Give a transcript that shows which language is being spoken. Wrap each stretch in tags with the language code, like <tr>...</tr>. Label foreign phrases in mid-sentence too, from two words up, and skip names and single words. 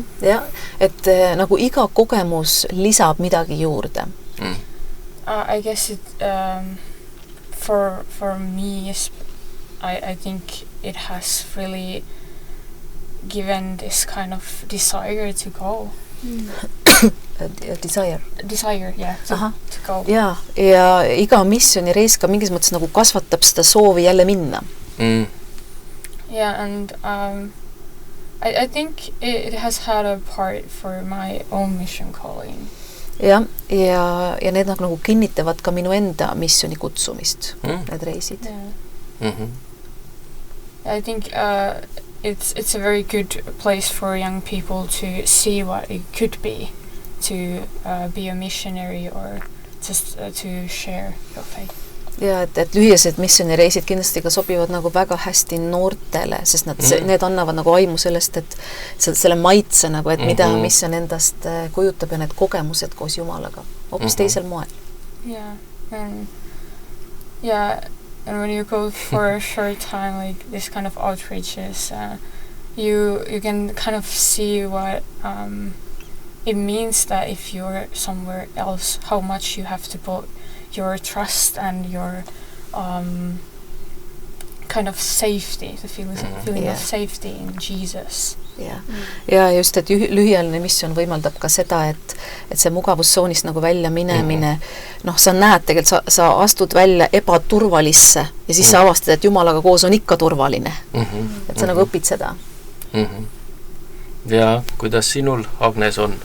<et>jah, et nagu iga kogemus lisab midagi juurde.</et> <en>I guess it for me I think it has really given this kind of desire to go. Desire, yeah, to go.</en> <et>Ja iga missionireis ka mingis mõttes nagu kasvatab seda soovi jälle minna.</et> <en>Yeah, and I think it has had a part for my own mission calling.</en> <et>Ja need nagu kinnitavad ka minu enda missioni kutsumist, need reisid.</et> <en>Yeah. I think it's a very good place for young people to see what it could be to be a missionary or just to share your faith.</en> <et>Ja et lühiased missionireisid kindlasti ka sobivad nagu väga hästi noortele, sest need annavad nagu aimu sellest, et selle maitse nagu, et mida missioon endast kujutab ja need kogemused koos Jumalaga hoopis teisel moel.</et> <en>Yeah, and when you go for a short time like this kind of outreaches, you can kind of see what it means that if you're somewhere else, how much you have to put your trust and your kind of safety, the feeling of safety in Jesus.</en> <et>Ja just, et lühiajaline missioon võimaldab ka seda, et see mugavustsoonist nagu välja minemine, sa näed tegelikult, sa astud välja ebaturvalisse ja siis sa avastad, et Jumalaga koos on ikka turvaline. Et sa nagu õpid seda. Ja kuidas sinul, Agnes, on?</et>